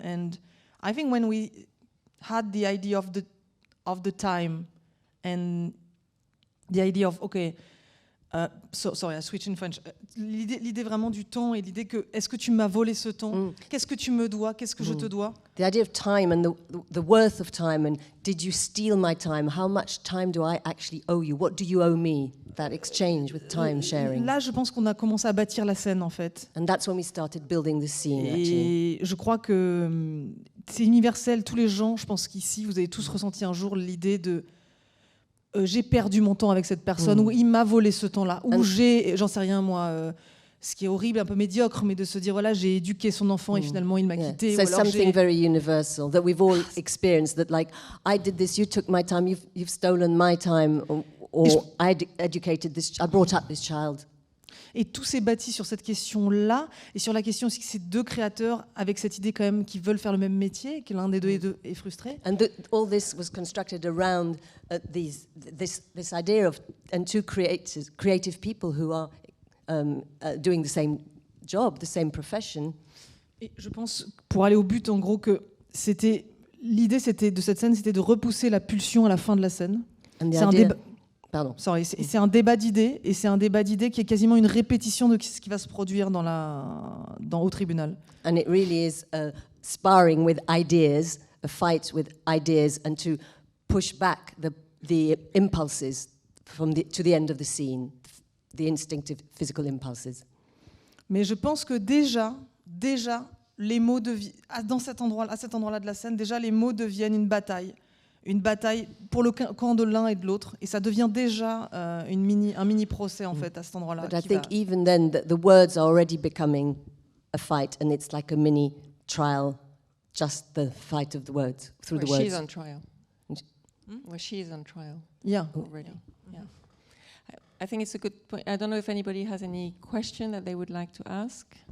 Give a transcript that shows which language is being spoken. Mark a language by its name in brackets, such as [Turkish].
[English] And I think when we had the idea of the time and the idea of, okay, sorry, I switch in French. [French] L'idée vraiment du temps et l'idée que, est-ce que tu m'as volé ce temps? Qu'est-ce que tu me dois? Qu'est-ce que je te dois? [English] The idea of time and the worth of time, and did you steal my time? How much time do I actually owe you? What do you owe me? That exchange with time sharing. [French] Là, je pense qu'on a commencé à bâtir la scène, en fait. [English] And that's when we started building the scene, actually. [French] Et je crois que c'est universel. Tous les gens, je pense qu'ici, vous avez tous ressenti un jour l'idée de j'ai perdu mon temps avec cette personne, ou il m'a volé ce temps-là, ou j'en sais rien moi, ce qui est horrible, un peu médiocre, mais de se dire voilà, j'ai éduqué son enfant et finalement il m'a quitté. [English] So something very universal that we've all experienced, that like I did this, you took my time, you've stolen my time, or I educated this, I brought up this child. [French] Et tout s'est bâti sur cette question-là, et sur la question aussi que ces deux créateurs, avec cette idée quand même qu'ils veulent faire le même métier, que l'un des deux est frustré. [English] And all this was constructed around this idea of and two creative people who are doing the same job, the same profession. [French] Et je pense, pour aller au but, en gros, que l'idée de cette scène, c'était de repousser la pulsion à la fin de la scène. C'est un débat. Pardon. C'est un débat d'idées, et c'est un débat d'idées qui est quasiment une répétition de ce qui va se produire au tribunal. [English] And it really is a sparring with ideas, a fight with ideas, and to push back the impulses to the end of the scene, the instinctive physical impulses. Mais je pense que déjà, les mots à cet endroit-là de la scène, déjà les mots deviennent une bataille pour le camp de l'un et de l'autre, et ça devient déjà un mini procès en fait à cet endroit-là. But I think even then the words are already becoming a fight, and it's like a mini trial, just the fight of the words through the words. She's on trial. Where she's on trial. Yeah. Already. Yeah. I think it's a good point. I don't know if anybody has any question that they would like to ask.